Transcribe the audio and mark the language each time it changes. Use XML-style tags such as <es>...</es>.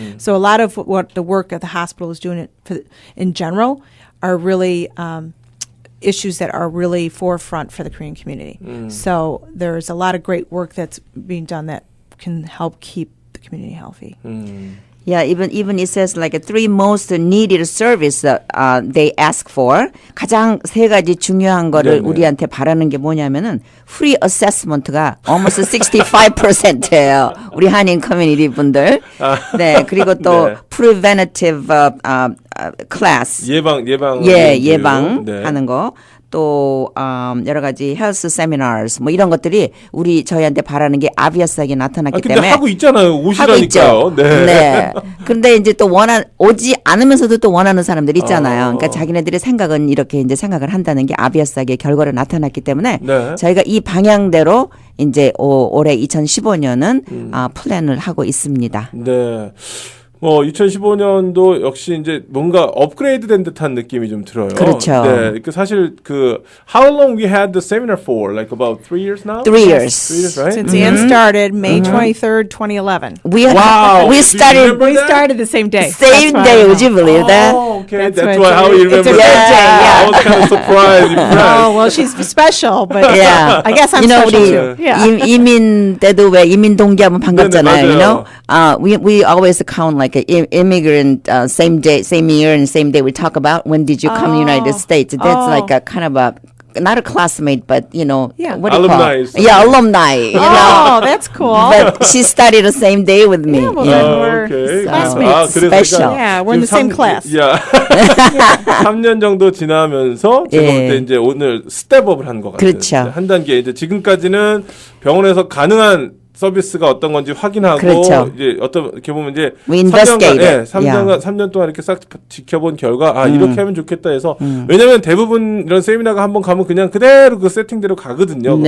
<en>So a lot of what the work at the hospital is doing in general are really issues that are really forefront for the Korean community. So there's a lot of great work that's being done that can help keep the community healthy. Yeah, even it says like three most needed service they ask for.</en> <ko>가장 세 가지 중요한 거를 우리한테 바라는 게 뭐냐면은 free assessment가 almost 65%예요. 우리 한인 커뮤니티 분들. 네, 그리고 또 preventative class. 예방하는 거. 또 여러 가지 헬스 세미나스 뭐 이런 것들이 우리 저희한테 바라는 게 obvious하게 나타났기 근데 때문에 하고 있잖아요. 오시라니까요. 네. 그런데 이제 또 오지 않으면서도 또 원하는 사람들이 있잖아요. 그러니까 자기네들의 생각은 이렇게 이제 생각을 한다는 게 obvio하게 결과로 나타났기 때문에 저희가 이 방향대로 이제 올해 2015년은 플랜을 하고 있습니다. 네. 2015년도 역시 이제 뭔가 업그레이드된 듯한 느낌이 좀 들어요. 그렇죠. 네, 사실</ko> <en>how long we had the seminar for? Like about 3 years now? 3 years. 3 years, right? Since Ann started May 23rd, 2011. We started the same day. Same day, would you believe that? Oh, okay. That's why how you remember it's a that. birthday, I was kind of surprised. Oh, well, she's special, but I guess I'm special too.</en> <ko>우리 이민 때도 왜 이민 동기하면 반갑잖아요.</ko> <en>You know, we always count like an immigrant same day, same year, and same day. We talk about when did you come to the United States. That's like a kind of a not a classmate, but what do you Alumni. call? Yeah, alumni. Oh, that's cool. But she studied the same day with me. Yeah, well, you know. then we're okay. classmates. Special. Yeah, we're in the same class.</en> <ko>야, 3년 정도 지나면서 제가 볼 때 이제 오늘 스텝업을 한 것 같아요. 그렇죠. 한 단계 이제 지금까지는 병원에서 가능한 서비스가 어떤 건지 확인하고 그렇죠. 이제 어떻게 보면 이제</ko> <en>We investigate it.</en> <ko>3년 동안 이렇게 싹 지켜본 결과 이렇게 하면 좋겠다 해서 왜냐면 대부분 이런 세미나가 한번 가면 그냥 그대로 그 세팅대로 가거든요.</ko>